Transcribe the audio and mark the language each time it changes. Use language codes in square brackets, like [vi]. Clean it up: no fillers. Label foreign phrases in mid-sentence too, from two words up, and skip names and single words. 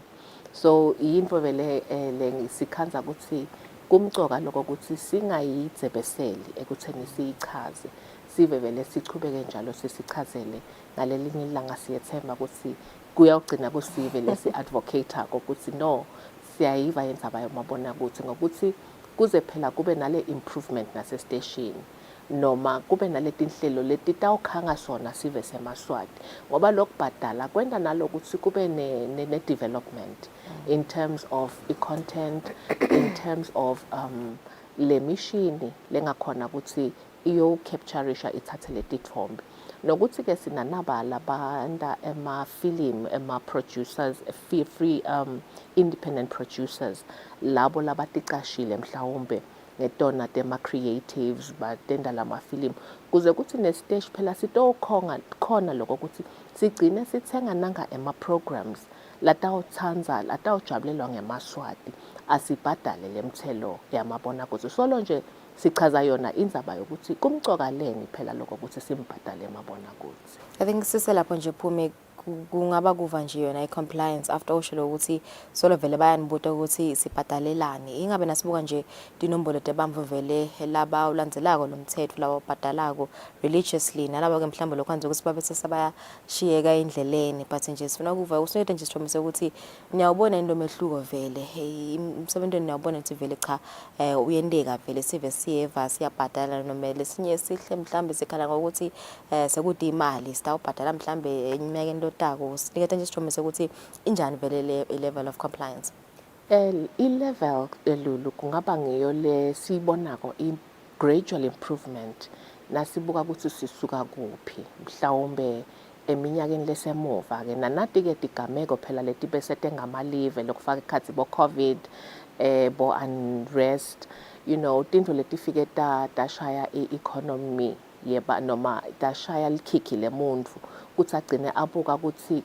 [ss] So yinto vele lengisikhanza ukuthi kumcoka lokho ukuthi singayidzebeseli ekutheni siyichaze sive vele sichubeke njalo sisichazele ngalelinye ilanga siyethemba ukuthi kuyawugcina kusive lesi advocate ukuthi no siyayiva yendzaba yomabona ukuthi ngokuthi kuze phela kube nale improvement nase station noma kube naletinhlelo letitawukhanga sona sive semaswati ngoba lokubhadala kwenda nalokuthi kube ne [en] development in terms of i-content in terms of [ss] le mishini lengakhona ukuthi iyo captureisha ithathe letithombe nokuthi ke sinanabala banda ema-film ema-producers [en] free independent producers [ss] labo labaticashile mhlawumbe ngetona tema-creatives batenda lama-film kuze kuthi nesiteshi phela sitokhona lokho ukuthi sigcine sithenga nanga ema-programs latawujabulelwa ngemaswati asibhadale le mthelo yamabona kuthi solo nje sichaza yona indzaba yokuthi kumcoka leni phela lokho ukuthi simbhadale emabona kuthi. [en] I think [ss] siselapho nje Phumi kungaba kuva nje yona i-compliance after ushilo ukuthi solo vele bayanibuta ukuthi sibhadalelani ingabe nasibuka nje tinombolo tebamvu vele laba ulandzelako lo mthetho laba obhadalako religiously nalabo ke mhlawumbe lokwenza ukuthi babe sesabayashiyeka endleleni but nje sifuna kuva usinethe nje sithomise ukuthi niyawubona into mehluko vele umsebenzweni niyawubona ukuthi vele cha uyendeka vele sive siyeva siyabhadala noma lesinye sihle mhlawumbe sikhala ngokuthi sekude imali sitawubhadala mhlawumbe enyimekeni lotako sinikethe nje sithomise ukuthi injani vele [en] level of compliance. [ss] I-level elulu kungaba ngiyo le siyibonako [en] i-gradual improvement [ss] nasibuka ukuthi sisuka kuphi mhlawumbe eminyakeni lesemuva ke nanati-ke tigameko phela leti bese tengamalive lokufaka ikhathi bo-COVID bo-unrest tintfo letifike tashaya i-economy yeba noma tashaya likhikhi lemuntfu kuthi agcine abuka ukuthi